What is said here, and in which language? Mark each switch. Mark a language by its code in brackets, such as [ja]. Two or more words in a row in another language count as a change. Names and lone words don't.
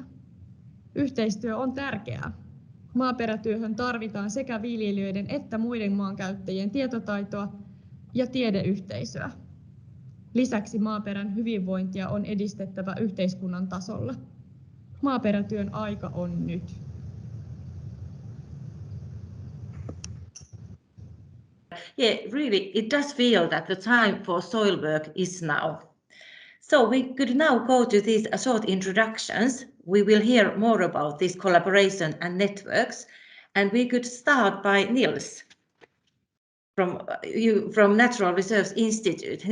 [fi] Yhteistyö on tärkeää. Maaperätyöhön tarvitaan sekä viljelijöiden että muiden maankäyttäjien tietotaitoa ja tiedeyhteisöä. Lisäksi maaperän hyvinvointia on edistettävä yhteiskunnan tasolla. Maaperätyön aika on nyt. [en] Yeah, really, it does feel that the time for soil work is now. So we could now go to these short introductions. We will hear more about this collaboration and networks, and we could start by Nils from Natural Reserves Institute.